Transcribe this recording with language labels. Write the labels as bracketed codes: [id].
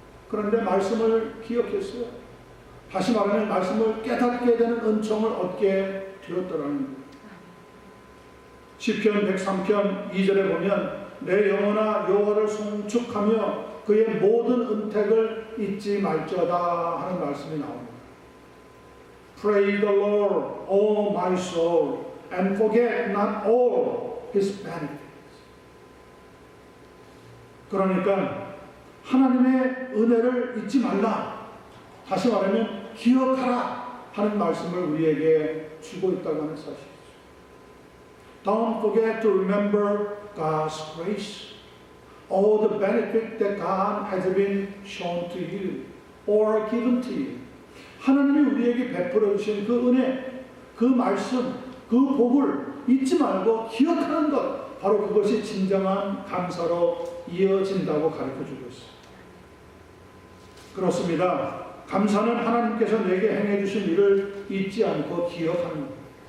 [ko] 그런데 말씀을 기억했어요. 다시 말하면 말씀을 깨닫게 되는 은총을 얻게 되었더라는 거예요. 시편 103편 2절에 보면 내 영혼아 여호와를 송축하며 그의 모든 은택을 잊지 말지어다 하는 말씀이 나옵니다. [en] Pray the Lord, O my soul, and forget not all His benefits. [ko] 그러니까 하나님의 은혜를 잊지 말라. 다시 말하면 기억하라 하는 말씀을 우리에게 주고 있다고 하는 사실이죠. [en] Don't forget to remember God's grace, all the benefit that God has been shown to you or given to you. [ko] 하나님이 우리에게 베풀어 주신 그 은혜, 그 말씀, 그 복을 잊지 말고 기억하는 것, 바로 그것이 진정한 감사로 이어진다고 가르쳐주고 있습니다. 그렇습니다. 감사는 하나님께서 내게 행해 주신 일을 잊지 않고 기억하는 것.